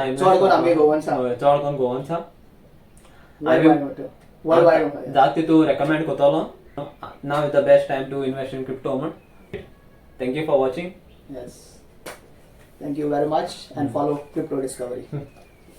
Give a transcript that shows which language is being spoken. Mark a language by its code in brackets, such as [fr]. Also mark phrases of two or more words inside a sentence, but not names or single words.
[kok] चड कोण आमगे गोवन्स आहा. चड कोण गोवन्स आहा. Worldwide. जाती तू [en] recommend कोतलो now is the best time to invest in crypto म्हण. Thank you for watching. Yes. Thank you very much and follow Crypto Discovery.